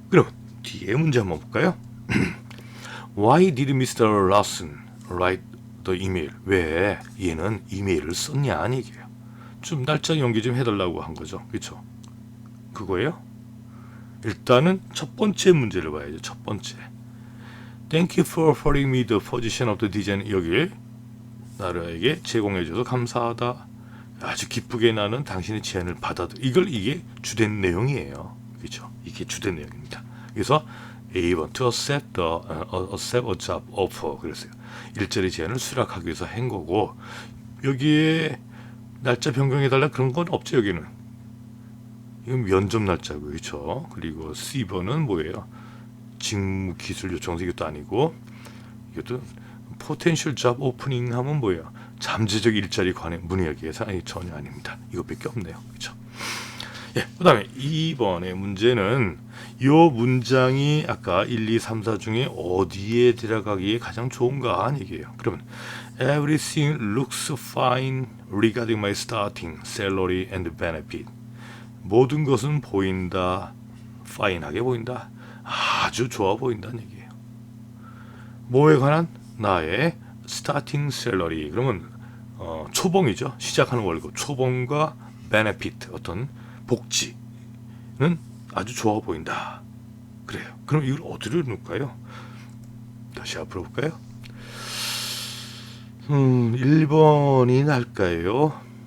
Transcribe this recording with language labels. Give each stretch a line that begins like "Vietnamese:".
Korean: 그럼 뒤에 문제 한번 볼까요?
English: Why did Mr. Lawson write the email?
Korean: 왜 얘는 이메일을 썼냐는 얘기예요. 좀 날짜 연기 좀 해달라고 한 거죠. 그렇죠? 그거예요. 일단은 첫 번째 문제를 봐야죠. 첫 번째.
English: Thank you for forwarding me the position of the design.
Korean: 여기 나라에게 제공해줘서 감사하다. 아주 기쁘게 나는 당신의 제안을 받아들. 이게 주된 내용이에요. 그렇죠? 이게 주된 내용입니다. 그래서 A번
English: to accept a job offer
Korean: 그랬어요. 일자리 제안을 수락하기 위해서 한 거고 여기에 날짜 변경해달라 그런 건 없죠. 여기는 이건 면접 날짜고 그렇죠. 그리고 C번은 뭐예요? 직무 기술 요청서 이것도 아니고 이것도
English: potential job opening
Korean: 하면 뭐예요? 잠재적 일자리 관행 문의하기에서 아니 전혀 아닙니다. 이것밖에 없네요. 그렇죠? 예, 그다음에 2번의 문제는 이 문장이 아까 1, 2, 3, 4 중에 어디에 들어가기에 가장 좋은가 하는 얘기예요. 그러면
English: everything looks fine regarding my starting salary and benefit.
Korean: 모든 것은 보인다. fine하게 보인다. 아주 좋아 보인다는 얘기예요. 뭐에 관한? 나의
English: starting salary.
Korean: 그러면 초봉이죠. 시작하는 월급. 초봉과 benefit 어떤 복지는 아주 좋아 보인다. 그래요. 그럼 이걸 어디로 놓을까요? 다시 앞으로 볼까요? 1번이 날까요?